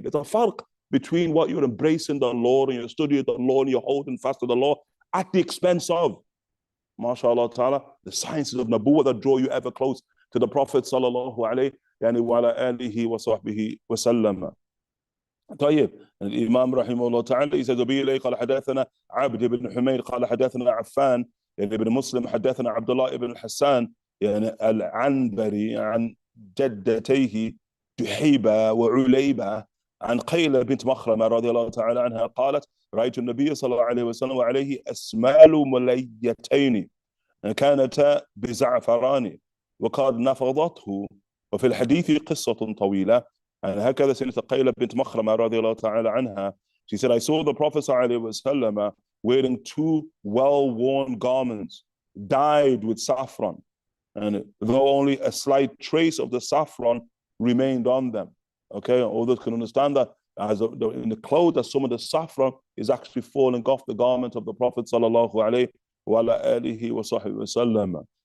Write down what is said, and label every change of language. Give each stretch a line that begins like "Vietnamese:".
English: There's a farq between what you're embracing the law and you're studying the law and you're holding fast to the law at the expense of, mashallah ta'ala, the sciences of Nabuwwah that draw you ever close to the Prophet sallallahu alayhi wa alihi wa sahbihi wa sallam.
Arabic: طيب الإمام رحمه الله تعالى إذا قال حدثنا عبد بن حمير قال حدثنا عفان يعني ابن مسلم حدثنا عبد الله بن الحسان يعني العنبري عن جدتيه جحيبة وعليبة عن قيلة بنت مخرمة رضي الله تعالى عنها قالت رأيت النبي صلى الله عليه وسلم وعليه أسمال مليتين كانتا بزعفران وقد نفضته. وفي الحديث قصة طويلة يعني هكذا سيدة قيلة بنت مخرمة رضي الله تعالى عنها.
English: She said, I saw the Prophet صلى الله عليه وسلم wearing two well-worn garments dyed with saffron, and though only a slight trace of the saffron remained on them. Okay, others can understand that as in the clothes that some of the saffron is actually falling off the garment of the Prophet sallallahu alaihi wasallam.